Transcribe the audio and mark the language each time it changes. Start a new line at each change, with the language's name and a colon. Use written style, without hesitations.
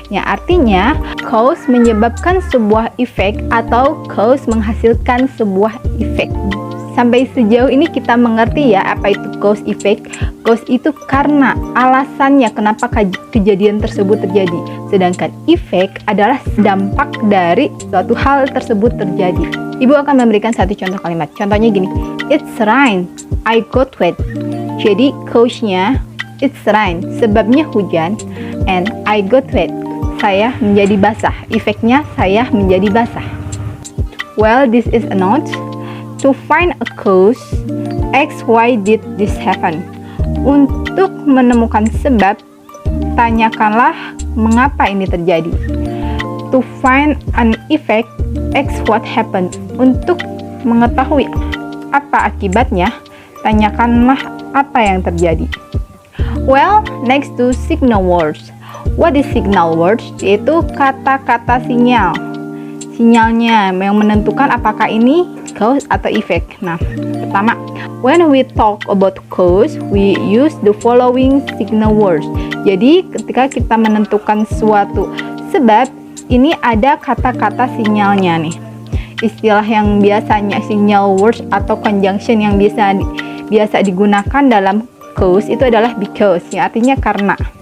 Indonesian: Ya, artinya cause menyebabkan sebuah efek atau cause menghasilkan sebuah efek. Sampai sejauh ini kita mengerti ya apa itu cause effect. Cause itu karena alasannya kenapa kejadian tersebut terjadi. Sedangkan effect adalah dampak dari suatu hal tersebut terjadi. Ibu akan memberikan satu contoh kalimat. Contohnya gini,
English: it's rain, I got wet.
Indonesian: Jadi cause-nya
English: it's rain,
Indonesian: sebabnya hujan,
English: and I got wet,
Indonesian: saya menjadi basah. Efeknya saya menjadi basah.
English: Well, this is a note. To find a cause, ask why did this happen.
Indonesian: Untuk menemukan sebab, tanyakanlah mengapa ini terjadi.
English: To find an effect, ask what happened.
Indonesian: Untuk mengetahui apa akibatnya, tanyakanlah apa yang terjadi.
English: Well, next to signal words. What is signal words?
Indonesian: Yaitu kata-kata sinyal. Sinyalnya yang menentukan apakah ini cause atau effect. Nah, pertama,
English: when we talk about cause, we use the following signal words.
Indonesian: Jadi, ketika kita menentukan suatu sebab, ini ada kata-kata sinyalnya nih. Istilah yang biasanya signal words atau conjunction yang biasa digunakan dalam cause itu adalah because, yang artinya karena.